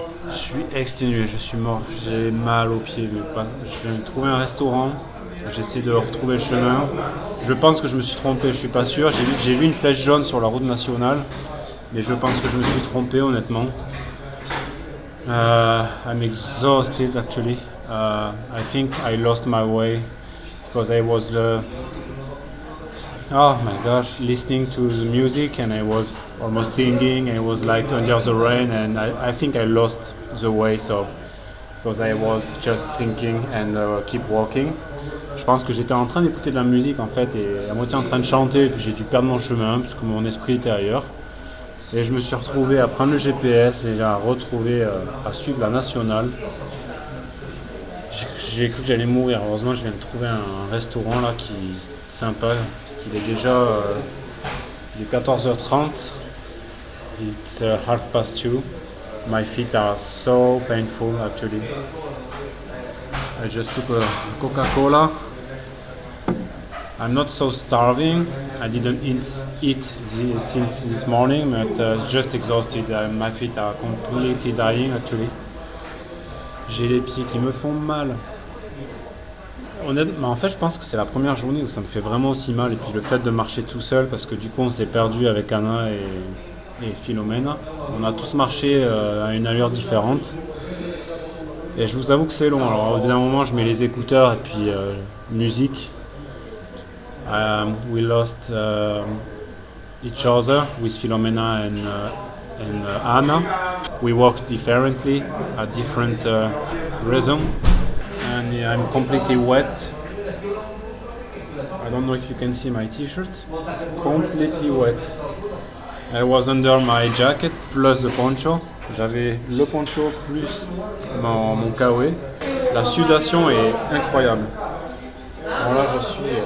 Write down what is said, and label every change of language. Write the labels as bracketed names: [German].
[French] Je suis exténué, je suis mort, j'ai mal aux pieds. Je viens de trouver un restaurant, j'essaie de retrouver le chemin. Je pense que je me suis trompé, je suis pas sûr. J'ai vu une flèche jaune sur la route nationale, mais je pense que je me suis trompé honnêtement. [English] I'm exhausted actually. I think I lost my way because I was oh my gosh, listening to the music and I was almost singing. I was like under the rain and I think I lost the way. So because I was just thinking and keep walking. [French] Je pense que j'étais en train d'écouter de la musique en fait et à moitié en train de chanter et puis j'ai dû perdre mon chemin parce que mon esprit était ailleurs. Et je me suis retrouvé à prendre le GPS et à retrouver, à suivre la nationale. J'ai cru que j'allais mourir. Heureusement, je viens de trouver un restaurant là qui est sympa parce qu'il est déjà il est 14h30. [English] It's 2:30. My feet are so painful actually. I just took a Coca-Cola. I'm not so starving. I didn't eat since this morning, but just exhausted. My feet are completely dying actually. [French] J'ai les pieds qui me font mal. Honnêtement, en fait, je pense que c'est la première journée où ça me fait vraiment aussi mal. Et puis le fait de marcher tout seul, parce que du coup, on s'est perdu avec Anna et Philomène. On a tous marché à une allure différente. Et je vous avoue que c'est long. Alors, au bout d'un moment, je mets les écouteurs et puis musique. [English] We lost each other with Philomena and Anna. We walked differently at different rhythm. And yeah, I'm completely wet. I don't know if you can see my t-shirt. It's completely wet. I was under my jacket plus the poncho. [French] J'avais le poncho plus mon kawaii. La sudation est incroyable. Alors là, je suis...